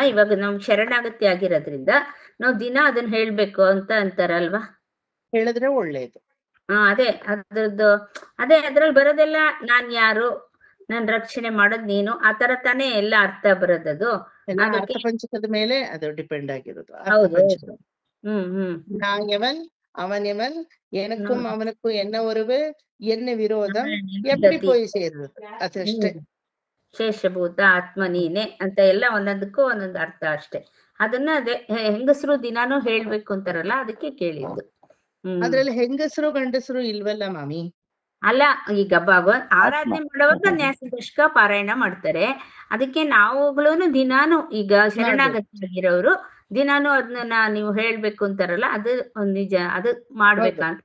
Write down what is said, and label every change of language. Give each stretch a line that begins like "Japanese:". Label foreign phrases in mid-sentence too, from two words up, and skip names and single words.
Kannada: ಇವಾಗ ನಾವು ಶರಣಾಗತಿ ಆಗಿರೋದ್ರಿಂದ ನಾವು ದಿನ ಅದನ್ನ ಹೇಳ್ಬೇಕು ಅಂತ ಅಂತಾರಲ್ವಾ, ಹೇಳಿದ್ರೆ ಒಳ್ಳೇದು. ಅದೇ ಅದ್ರದ್ದು, ಅದೇ ಅದ್ರಲ್ಲಿ ಬರೋದೆಲ್ಲ ನಾನ್ ಯಾರು, ನಾನ್ ರಕ್ಷಣೆ ಮಾಡೋದ್ ನೀನು, ಆ ತರ ತಾನೇ ಎಲ್ಲ ಅರ್ಥ ಬರೋದದು. ಅರ್ಥ ಪಂಚಕದ ಮೇಲೆ ಅದು ಡಿಪೆಂಡ್ ಆಗಿರೋದು.
Tamil: நான் எவன் அவன் எவன் எனக்கும் அவனுக்கும் என்ன உறவு என்ன விரோதம் எப்படி போய்
Kannada: ಸೇರುವುದು ಅದಷ್ಟೇ. ಶೇಷಭೂತ ಆತ್ಮ ನೀನೆ ಅಂತ ಎಲ್ಲ ಒಂದೊಂದಕ್ಕೂ ಒಂದೊಂದು ಅರ್ಥ ಅಷ್ಟೇ. ಅದನ್ನ ಅದೇ ಹೆಂಗಸರು ದಿನಾನು ಹೇಳ್ಬೇಕು ಅಂತಾರಲ್ಲ, ಅದಕ್ಕೆ ಕೇಳಿದ್ದು. ಅದ್ರಲ್ಲಿ ಹೆಂಗಸರು ಗಂಡಸರು ಇಲ್ವಲ್ಲ ಮಾಮಿ. ಅಲ್ಲ, ಈಗ ಆರಾಧನೆ ಮಾಡುವಾಗ ನ್ಯಾಸ ದಶಕ ಪಾರಾಯಣ ಮಾಡ್ತಾರೆ, ಅದಕ್ಕೆ ನಾವುಗಳು ದಿನಾನು ಈಗ ಶರಣಾಗತಿ ಆಗಿರೋರು ದಿನಾನು ಅದನ್ನ ನೀವು ಹೇಳ್ಬೇಕು ಅಂತಾರಲ್ಲ ಅದು ನಿಜ, ಅದು ಮಾಡ್ಬೇಕಂತ.